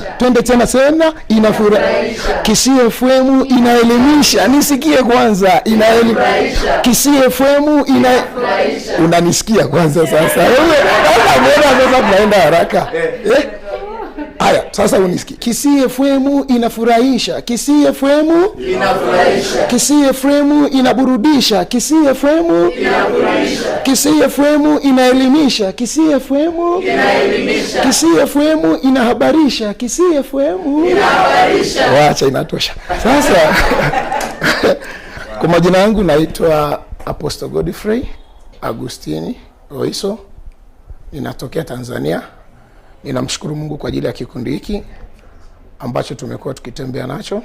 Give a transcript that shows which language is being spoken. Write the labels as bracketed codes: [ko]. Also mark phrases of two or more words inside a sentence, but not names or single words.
[sw] Twende tena sana, inafurahisha. Kisii FM inaelimisha. Nisikie kwanza, inaelimisha. Kisii FM inafurahisha. Unanisikia kwanza sasa? Wewe sasa tunaenda haraka. Haya, sasa unisikie. Kisii FM inafurahisha. Kisii FM inafurahisha. Kisii FM inaburudisha. Kisii FM inaburudisha. Kisii FM inaelimisha. Kisii FM inaelimisha. Kisii FM inahabarisha. Kisii FM inahabarisha. Wacha, inatosha. Sasa kwa majina yangu naitwa Apostle Godfrey Agustini Oiso. Ninatokea Tanzania. Ninamshukuru Mungu kwa ajili ya kikundi hiki ambacho tumekuwa tukitembea nacho.